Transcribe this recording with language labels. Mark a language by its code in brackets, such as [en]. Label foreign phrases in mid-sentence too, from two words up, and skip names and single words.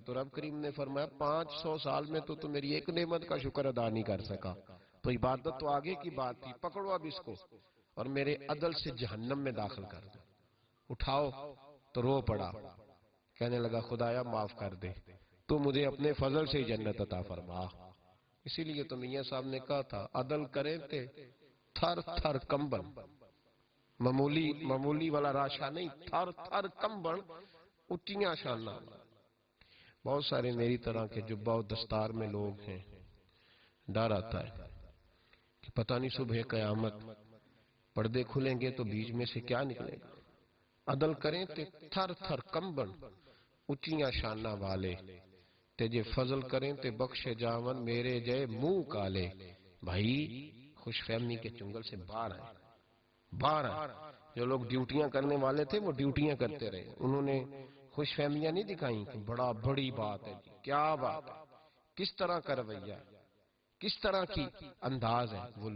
[ur] تو رب کریم نے فرمایا 500 سال میں تو میری 1 نعمت کا شکر ادا نہیں کر سکا، تو عبادت تو آگے کی بات تھی، پکڑو اب اس کو اور میرے عدل سے جہنم میں داخل کر دو۔ اٹھاؤ تو رو پڑا، کہنے لگا خدایا معاف کر دے، تو مجھے اپنے فضل سے ہی جنت عطا فرما۔ اسی لیے تو میاں صاحب نے کہا تھا [pa] عدل کریں تے تھر تھر کمبن، [ur] معمولی والا راشا نہیں، [pa] تھر تھر کمبن، اچیاں شانہ۔ [ur] بہت سارے میری طرح کے جبہ و دستار میں لوگ ہیں، ڈر آتا ہے کہ پتہ نہیں صبح قیامت پردے کھلیں گے تو بیچ میں سے کیا نکلے گا۔ [pa] عدل کریں تے تھر تھر کمبن، اچیاں شانہ والے، تے جے فضل کریں تے بخشے جاون میرے جے منہ کالے۔ [ur] بھائی خوش فہمی کے چنگل سے باہر آئے، باہر آئے۔ جو لوگ ڈیوٹیاں کرنے والے تھے وہ ڈیوٹیاں کرتے رہے، انہوں نے خوش فہمیاں نہیں دکھائیں کہ بڑی بات ہے جی، کیا بات ہے، کس طرح کا رویہ، کس طرح کی انداز ہے۔